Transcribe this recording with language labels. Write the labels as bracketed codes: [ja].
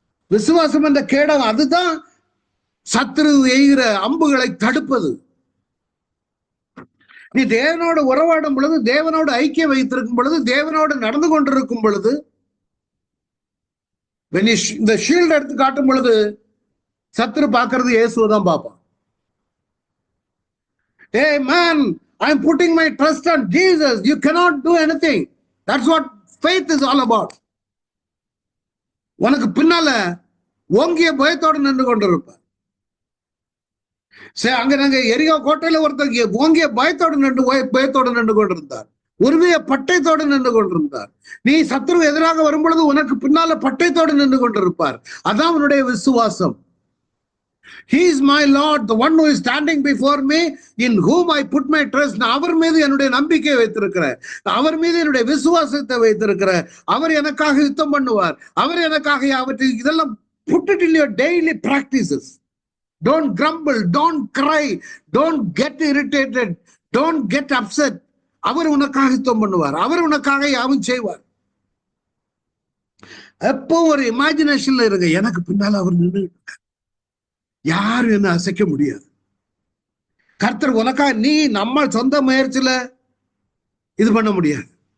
[ta] விசுவாசம் என்ற கேடகம், அதுதான் சத்துரு எய்கிற அம்புகளை தடுப்பது. நீ தேவனோடு உறவாடும் பொழுது, தேவனோடு ஐக்கியம் வைத்திருக்கும் பொழுது, தேவனோடு நடந்து கொண்டிருக்கும் பொழுது, இந்த ஷீல்டு எடுத்து காட்டும் பொழுது சத்துரு பார்க்கறது இயேசுவை தான் பார்ப்பான். [en] Hey man, I'm putting my trust on Jesus. You cannot do anything. That's what faith is all about. [ta] உனக்கு பின்னால ஓங்கிய பயத்தோடு நின்று கொண்டிருப்பார். சரி, அங்க நாங்க எரிகோ கோட்டையில ஒருத்தர் ஓங்கிய பயத்தோடு நின்று கொண்டிருந்தார். உருவிய பட்டயத்தோடு நின்று கொண்டிருந்தார். நீ சத்துரு எதிராக வரும் பொழுது உனக்கு பின்னால பட்டயத்தோடு நின்று கொண்டிருப்பார். அதான் அவனுடைய விசுவாசம். [en] He is my Lord, the one who is standing before me, in whom I put my trust. [ta] அவர் மீது என்னுடைய நம்பிக்கையை வைத்திருக்கிறேன், அவர் மீது என்னுடைய விசுவாசத்தை வைத்திருக்கிறேன். அவர் எனக்காக யுத்தம் பண்ணுவார், அவர் எனக்காக இதெல்லாம் [en] put it in your daily practices. Don't grumble, don't cry, don't get irritated, don't get upset. [ta] அவர் உனக்காக யுத்தம் பண்ணுவார், அவர் உனக்காக யாவும் செய்வார். எப்போ ஒரு இமேஜினேஷன்ல இருங்க, எனக்கு பின்னால அவர் நின்று யாரும் என்ன அசைக்க முடியாது. கர்த்தர் உனக்கா நீ நம்ம சொந்த முயற்சியில இது பண்ண முடியாது.